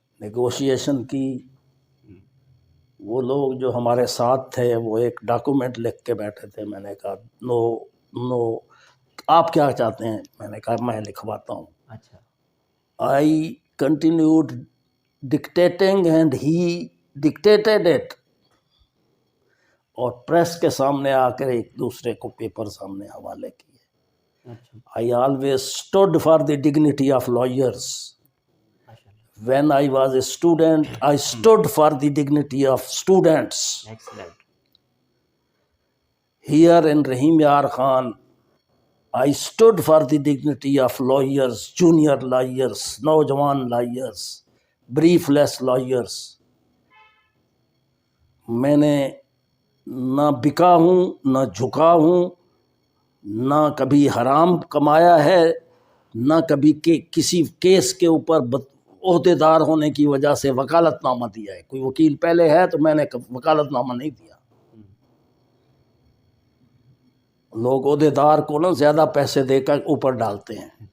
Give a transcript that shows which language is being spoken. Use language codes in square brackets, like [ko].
[ur] Negotiation کی، وہ لوگ جو ہمارے ساتھ تھے وہ ایک ڈاکومنٹ لکھ کے بیٹھے تھے، میں نے کہا نو، آپ کیا چاہتے ہیں؟ میں نے کہا میں لکھواتا ہوں۔ اچھا، [en] I continued dictating and he dictated it، [ur] اور پریس کے سامنے آ کر ایک دوسرے کو پیپر سامنے حوالے کیے۔ اچھا، [en] I always stood for the dignity of lawyers. When I was a student, I stood for the dignity of students. Excellent, Here in Rahim Yar Khan, I stood for the dignity of lawyers, junior lawyers, نوجوان lawyers, briefless lawyers. [ur] میں نے نہ بکا ہوں، نہ جھکا ہوں، نہ کبھی حرام کمایا ہے، نہ کبھی کسی کیس کے اوپر عہدے دار ہونے کی وجہ سے وکالت نامہ دیا ہے۔ کوئی وکیل پہلے ہے تو میں نے وکالت نامہ نہیں دیا۔ لوگ عہدے دار کو نا زیادہ پیسے دے کر اوپر ڈالتے ہیں،